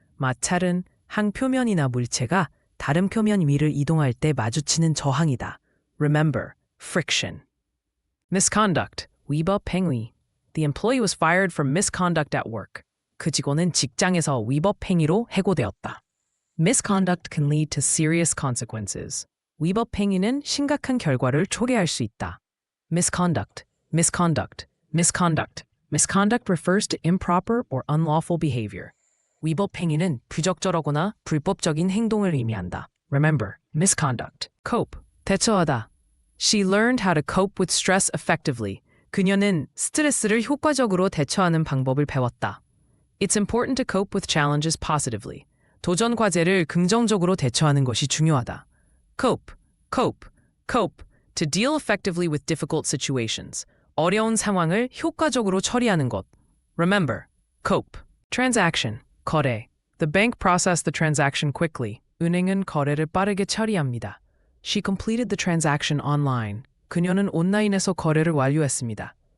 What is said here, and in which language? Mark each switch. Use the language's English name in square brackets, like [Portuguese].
[Korean] 마찰은 한 표면이나 물체가 다른 표면 위를 이동할 때 마주치는 저항이다. [English] Remember, friction. Misconduct, 위법 행위. The employee was fired for misconduct at work. [Korean] 그 직원은 직장에서 위법 행위로 해고되었다. [English] Misconduct can lead to serious consequences. [Korean] 위법 행위는 심각한 결과를 초래할 수 있다. [English] Misconduct refers to improper or unlawful behavior. [Korean] 위법 행위는 부적절하거나 불법적인 행동을 의미한다. [English] Remember, misconduct. Cope, 대처하다. She learned how to cope with stress effectively. [Korean] 그녀는 스트레스를 효과적으로 대처하는 방법을 배웠다. [English] It's important to cope with challenges positively. [Korean] 도전 과제를 긍정적으로 대처하는 것이 중요하다. [English] Cope. To deal effectively with difficult situations. [Korean] 어려운 상황을 효과적으로 처리하는 것. [English] Remember, cope. Transaction, 거래. The bank processed the transaction quickly. [Korean] 은행은 거래를 빠르게 처리합니다. [English] She completed the transaction online. [Korean] 그녀는 온라인에서 거래를 완료했습니다.